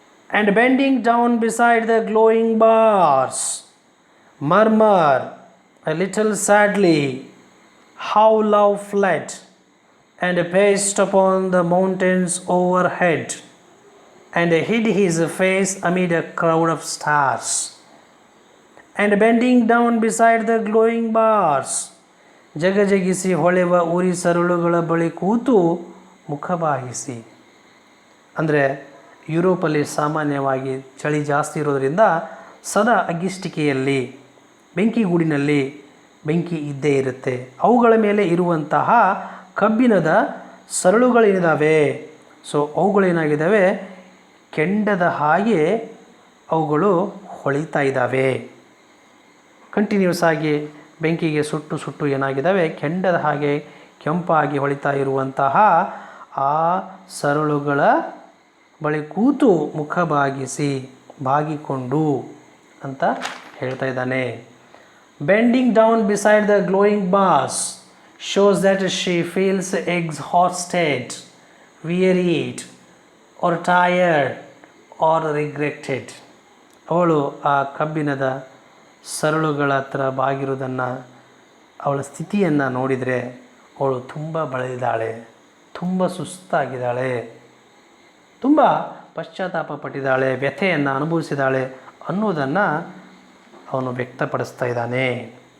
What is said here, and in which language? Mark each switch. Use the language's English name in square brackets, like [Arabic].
[English] And bending down beside the glowing bars, murmur a little sadly, how love fled and paced upon the mountains overhead, and hid his face amid a crowd of stars. And bending down beside the glowing bars, [Kannada] ಜಗಜಗಿಸಿ ಹೊಳೆವ ಉರಿ ಸರಳುಗಳ ಬಳಿ ಕೂತು ಮುಖಬಾಗಿಸಿ. ಅಂದರೆ ಯುರೋಪಲ್ಲಿ ಸಾಮಾನ್ಯವಾಗಿ ಚಳಿ ಜಾಸ್ತಿ ಇರೋದರಿಂದ ಸದಾ ಅಗ್ಗಿಷ್ಟಿಕೆಯಲ್ಲಿ, ಬೆಂಕಿಗೂಡಿನಲ್ಲಿ ಬೆಂಕಿ ಇದ್ದೇ ಇರುತ್ತೆ. ಅವುಗಳ ಮೇಲೆ ಇರುವಂತಹ ಕಬ್ಬಿಣದ ಸರಳುಗಳೇನಿದ್ದಾವೆ, ಸೊ ಅವುಗಳೇನಾಗಿದ್ದಾವೆ, ಕೆಂಡದ ಹಾಗೆ ಅವುಗಳು ಹೊಳಿತಾ ಇದ್ದಾವೆ. ಕಂಟಿನ್ಯೂಸ್ ಆಗಿ ಬೆಂಕಿಗೆ ಸುಟ್ಟು ಏನಾಗಿದ್ದಾವೆ, ಕೆಂಡದ ಹಾಗೆ ಕೆಂಪಾಗಿ ಹೊಳಿತಾ ಇರುವಂತಹ ಆ ಸರಳುಗಳ ಬಳಿ ಕೂತು ಮುಖ ಬಾಗಿಕೊಂಡು ಅಂತ ಹೇಳ್ತಾ ಇದ್ದಾನೆ. [English] Bending down beside the glowing bars, shows that she feels exhausted, wearied, or tired or regretted. [Kannada] ಅವಳು ಆ ಕಬ್ಬಿಣದ ಸರಳುಗಳ ಹತ್ರ ಬಾಗಿರುವುದನ್ನು, ಅವಳ ಸ್ಥಿತಿಯನ್ನು ನೋಡಿದರೆ ಅವಳು ತುಂಬ ಬಳಲಿದ್ದಾಳೆ, ತುಂಬ ಸುಸ್ತಾಗಿದ್ದಾಳೆ, ತುಂಬ ಪಶ್ಚಾತ್ತಾಪ ಪಟ್ಟಿದ್ದಾಳೆ, ವ್ಯಥೆಯನ್ನು ಅನುಭವಿಸಿದ್ದಾಳೆ ಅನ್ನೋದನ್ನು ಅವನು ವ್ಯಕ್ತಪಡಿಸ್ತಾ ಇದ್ದಾನೆ.